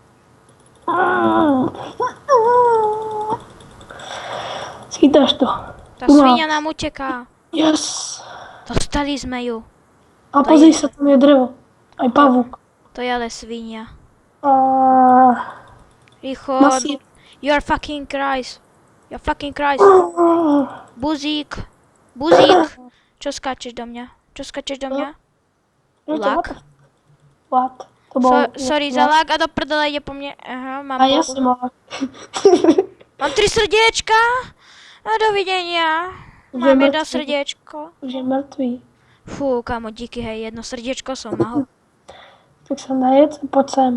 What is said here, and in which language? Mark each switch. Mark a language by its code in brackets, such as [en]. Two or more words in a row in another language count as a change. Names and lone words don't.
[sk] Schytáš to. Tá sviňa nám uteká. Yes. Dostali sme ju. A pozri sa, tam je drevo. Aj pavúk. To je ale sviňa. Rýchlo. [en] You're fucking Christ. [sk] Buzík. Čo skáčeš do mňa? Lag? What? Sorry za lag, a do prdele ide po mne. Aha, mám ja som lag. Mám 3 srdiečka. A dovidenia. Mám 1 srdiečko. Už je mŕtvý. Fú, kámo, díky, hej, 1 srdiečko som mal. Tak sa najedz a poď sem.